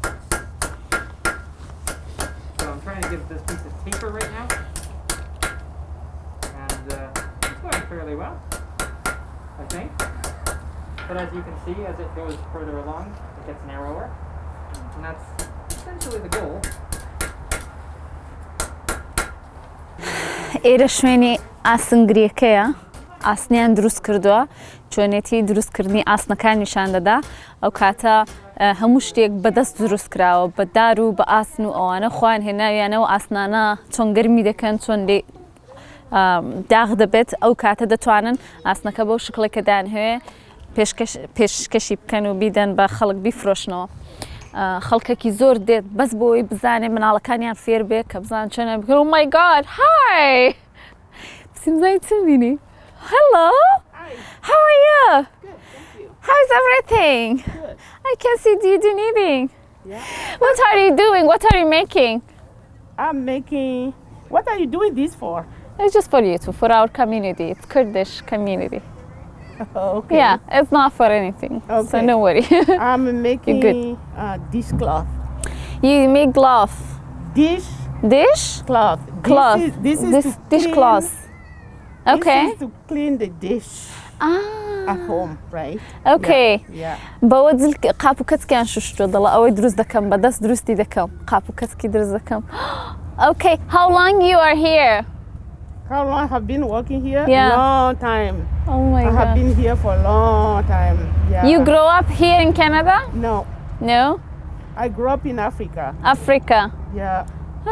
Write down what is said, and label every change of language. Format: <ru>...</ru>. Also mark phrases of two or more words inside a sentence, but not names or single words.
<en>So I'm trying to give this piece a taper right now. And it's going fairly well, I think. But as you can see, as it goes further along, it gets narrower. And that's essentially the goal.</en> <ckb>ئێرە شوێنی ئاسنگریەکەیە ئاسنیان دروست کردووە چۆنێتی دروستکردنی ئاسنەکان نیشان دەدا ئەو کاتە هەموو شتێک بەدەست دروست کراوە بە دار و بە ئاسن و ئەوانە خوان هێناویانەوە ئاسنانە چۆن گەرمی دەکەن چۆن داغ دەبێت ئەو کاتە دەتوانن ئاسنەکە بەو شکڵێکە دانهەیە پێشکەشی بکەن و بیدەن بە خەڵک بیفرۆشنەوە خەڵکێکی زۆر دێت بەس بۆی بزانێ مناڵەکانیان فێر بێت کە بزان چۆنە بکەن</ckb> <en>Oh my God! Hi!</en> <ckb>بزای چ بینی؟ Hello!</ckb> <en>How are you? Good, thank you. How's everything? Good. I can see you do knitting. Yeah. What are you doing? What are you making? I'm making. What are you doing this for? It's just for YouTube, for our community. It's Kurdish community. Okay. Yeah, it's not for anything. So Okay. no worry. I'm making good. dishcloth. You make glove. Dish Dish? cloth. Cloth. This is to dishcloth. Okay. This is to clean the dish at home, right? Okay. Yeah.</en> <ckb>بەوە جل قاپ و کەچکیان شوشتووە دەڵە ئەوەی دروست دەکەم بەدەست دروستی دەکەم قاپ و کەچکی دروست دەکەم.</ckb> <en>Okay. How long you are here? How long have been working here? Yeah. Long time. Oh my I have God. been here for a long time. Yeah. You grow up here in Canada? No, No? I grew up in Africa. Africa. Yeah.</en>